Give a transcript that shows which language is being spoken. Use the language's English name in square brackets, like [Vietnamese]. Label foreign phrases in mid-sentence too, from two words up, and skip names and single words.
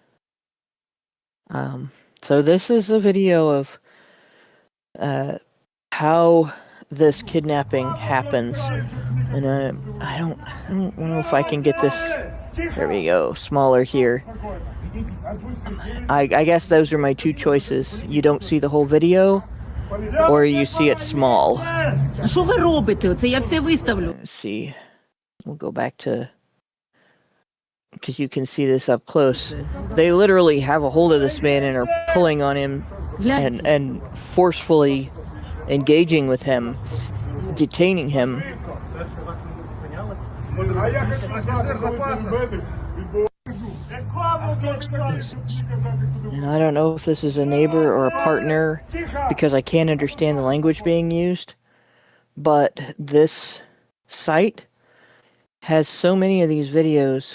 [English] So this is a video of how this kidnapping happens, and I don't know if I can get this. There we go, smaller here. I guess those are my two choices. You don't see the whole video, or you see it small. [Ukrainian] Що ви робите? Оце я все виставлю. [English] Let's see. We'll go back to, because you can see this up close. They literally have a hold of this man and are pulling on him and forcefully engaging with him, detaining him. And I don't know if this is a neighbor or a partner, because I can't understand the language being used, but this site has so many of these videos.